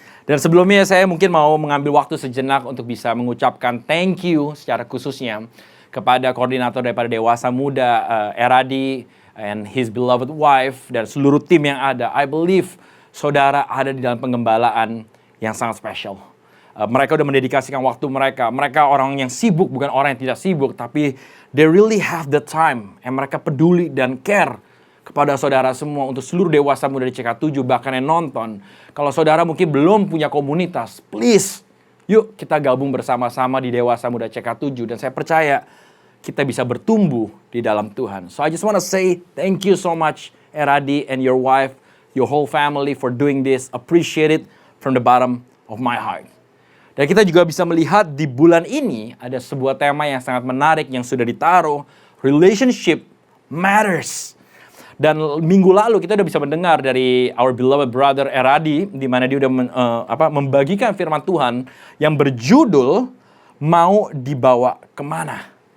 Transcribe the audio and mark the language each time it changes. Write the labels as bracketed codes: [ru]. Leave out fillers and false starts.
[id] Dan sebelumnya saya mungkin mau mengambil waktu sejenak untuk bisa mengucapkan thank you secara khususnya kepada koordinator daripada Dewasa Muda, Eradi, [en] and his beloved wife, [id] dan seluruh tim yang ada. [en] I believe [id] saudara ada di dalam penggembalaan yang sangat spesial. Mereka udah mendedikasikan waktu mereka. Mereka orang yang sibuk, bukan orang yang tidak sibuk. [en] Tapi they really have the time. [id] And mereka peduli dan care kepada saudara semua. Untuk seluruh Dewasa Muda di CK7, bahkan yang nonton. Kalau saudara mungkin belum punya komunitas, please, yuk kita gabung bersama-sama di Dewasa Muda CK7. Dan saya percaya kita bisa bertumbuh di dalam Tuhan. [en] So I just want to say thank you so much, Eradi and your wife, your whole family for doing this. Appreciate it from the bottom of my heart. [id] Dan kita juga bisa melihat di bulan ini ada sebuah tema yang sangat menarik yang sudah ditaruh. [en] Relationship matters. [id] Dan minggu lalu kita udah bisa mendengar dari [en] our beloved brother [id] Eradi, di mana dia udah membagikan firman Tuhan yang berjudul Mau Dibawa Kemana.